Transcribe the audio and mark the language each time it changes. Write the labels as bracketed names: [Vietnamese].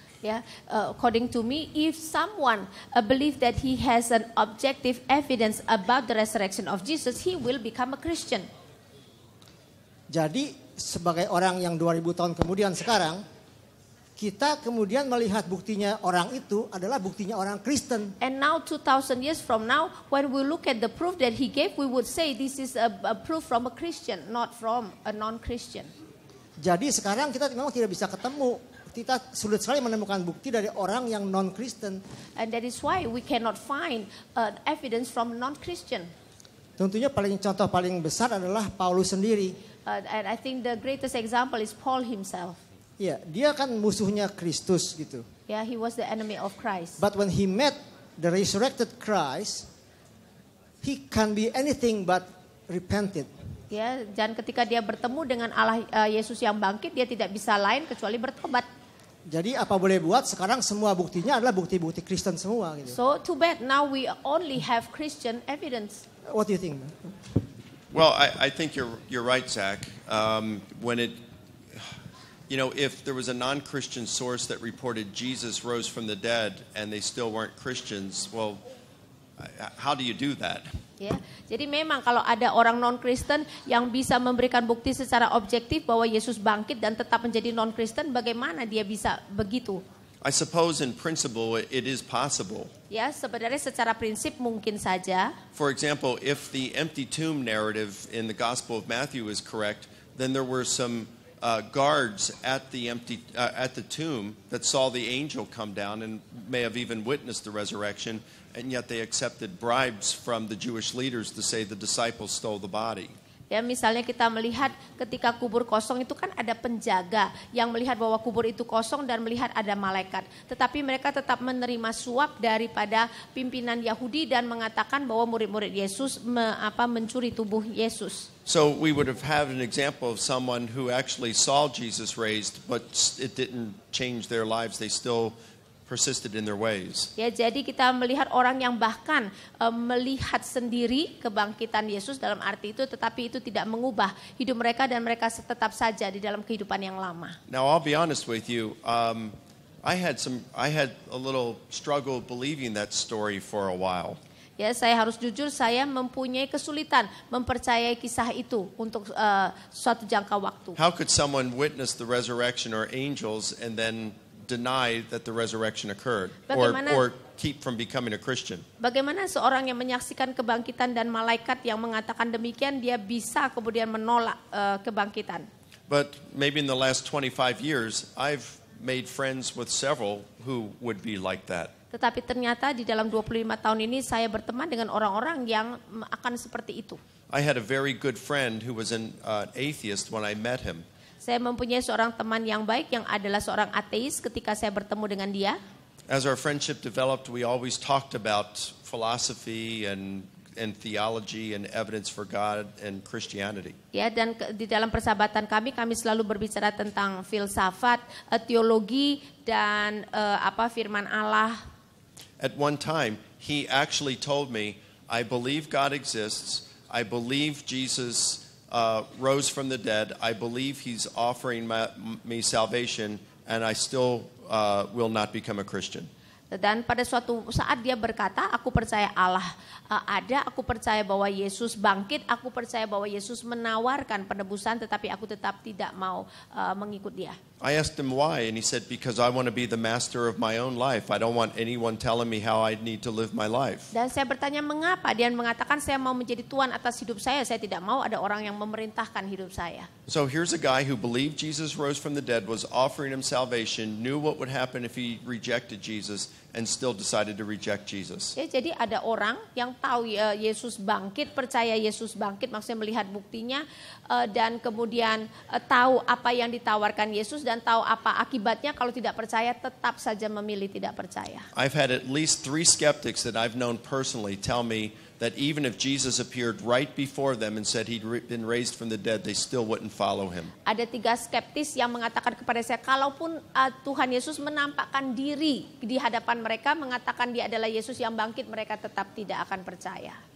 [English] Yeah, according to me, if someone believe that he has an objective evidence about the resurrection of Jesus, he will become a Christian. [Indonesian] Jadi sebagai orang yang 2000 tahun kemudian sekarang, kita kemudian melihat buktinya orang itu adalah buktinya orang Kristen. [English] And now 2000 years from now, when we look at the proof that he gave, we would say this is a proof from a Christian, not from a non-Christian. [Indonesian] Jadi sekarang kita memang tidak bisa ketemu. Kita sulit sekali menemukan bukti dari orang yang non-Kristen. [English] And that is why we cannot find evidence from non-Christian. [Indonesian] Tentunya contoh paling besar adalah Paulus sendiri. [English] And I think the greatest example is Paul himself. [Indonesian] Ya, dia kan musuhnya Kristus gitu. [English] Yeah, he was the enemy of Christ. But when he met the resurrected Christ, he can be anything but repented. [Indonesian] Ya, dan ketika dia bertemu dengan Allah Yesus yang bangkit, dia tidak bisa lain kecuali bertobat. Jadi apa boleh buat, sekarang semua buktinya adalah bukti-bukti Kristen semua gitu. [English] So too bad now we only have Christian evidence. What do you think? Well, I think you're right, Zach. When it, if there was a non-Christian source that reported Jesus rose from the dead and they still weren't Christians, well, how do you do that? [Indonesian] Ya, jadi memang kalau ada orang non-Kristen yang bisa memberikan bukti secara objektif bahwa Yesus bangkit dan tetap menjadi non-Kristen, bagaimana dia bisa begitu? [English] I suppose in principle it is possible. [Indonesian] Ya, sebenarnya secara prinsip mungkin saja. [English] For example, if the empty tomb narrative in the Gospel of Matthew is correct, then there were some guards at the tomb that saw the angel come down and may have even witnessed the resurrection, and yet they accepted bribes from the Jewish leaders to say the disciples stole the body. [Indonesian] Ya, misalnya kita melihat ketika kubur kosong itu kan ada penjaga yang melihat bahwa kubur itu kosong dan melihat ada malaikat. Tetapi mereka tetap menerima suap daripada pimpinan Yahudi dan mengatakan bahwa murid-murid Yesus mencuri tubuh Yesus. [English] So we would have had an example of someone who actually saw Jesus raised, but it didn't change their lives. They still persisted in their ways. [Indonesian] Ya, jadi kita melihat orang yang bahkan melihat sendiri kebangkitan Yesus dalam arti itu, tetapi itu tidak mengubah hidup mereka dan mereka tetap saja di dalam kehidupan yang lama. [English] Now I'll be honest with you. I had a little struggle believing that story for a while. [Indonesian] Ya, saya harus jujur, saya mempunyai kesulitan mempercayai kisah itu untuk suatu jangka waktu. [English] How could someone witness the resurrection or angels and then deny that the resurrection occurred or keep from becoming a Christian? [Indonesian] Bagaimana seorang yang menyaksikan kebangkitan dan malaikat yang mengatakan demikian dia bisa kemudian menolak kebangkitan? [English] But maybe in the last 25 years I've made friends with several who would be like that. [Indonesian] Tetapi ternyata di dalam 25 tahun ini saya berteman dengan orang-orang yang akan seperti itu. [English] I had a very good friend who was an atheist when I met him. [Indonesian] Saya mempunyai seorang teman yang baik yang adalah seorang ateis ketika saya bertemu dengan dia. [English] As our friendship developed, we always talked about philosophy and theology and evidence for God and Christianity. [Indonesian] Ya, dan di dalam persahabatan kami selalu berbicara tentang filsafat, teologi dan firman Allah. [English] At one time, he actually told me, I believe God exists. I believe Jesus rose from the dead. I believe he's offering me salvation, and I still will not become a Christian. [Indonesian] Dan pada suatu saat dia berkata, aku percaya Allah ada, aku percaya bahwa Yesus bangkit, aku percaya bahwa Yesus menawarkan penebusan, tetapi aku tetap tidak mau mengikut dia. [English] I asked him why, and he said, because I want to be the master of my own life. I don't want anyone telling me how I need to live my life. [Indonesian] Dan saya bertanya mengapa, dia mengatakan saya mau menjadi tuan atas hidup saya tidak mau ada orang yang memerintahkan hidup saya. [English] So here's a guy who believed Jesus rose from the dead, was offering him salvation, knew what would happen if he rejected Jesus, and still decided to reject Jesus. [Indonesian] Ya, jadi ada orang yang tahu Yesus bangkit, percaya Yesus bangkit, maksudnya melihat buktinya dan kemudian tahu apa yang ditawarkan Yesus dan tahu apa akibatnya kalau tidak percaya tetap saja memilih tidak percaya. [English] I've had at least 3 skeptics that I've known personally tell me that even if Jesus appeared right before them and said he'd been raised from the dead, they still wouldn't follow him. [Indonesian] Ada 3 skeptis yang mengatakan kepada saya, kalaupun Tuhan Yesus menampakkan diri di hadapan mereka, mengatakan dia adalah Yesus yang bangkit, mereka tetap tidak akan percaya.